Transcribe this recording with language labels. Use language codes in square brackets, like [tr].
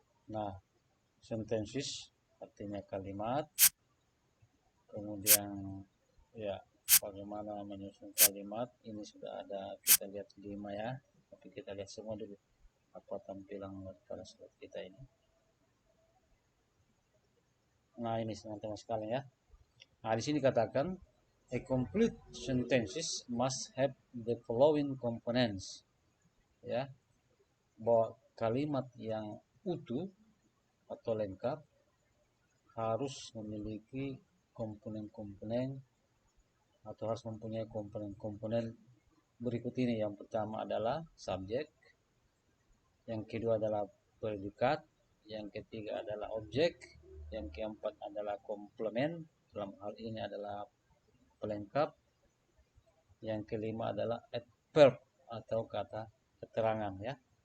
[id] Nah, sentences artinya kalimat, kemudian ya bagaimana menyusun kalimat. Ini sudah ada, kita lihat 5 ya, tapi kita lihat semua dulu apa tampilan pada slide kita ini. Nah, ini teman-teman sekalian ya. Nah, di sini katakan [en] a complete sentences must have the following components. [id] Ya, bahwa kalimat yang utuh atau lengkap harus memiliki komponen-komponen atau harus mempunyai komponen-komponen berikut ini. Yang pertama adalah subjek, yang kedua adalah predikat, yang ketiga adalah objek, yang keempat adalah komplement, dalam hal ini adalah pelengkap, yang kelima adalah adverb atau kata keterangan ya.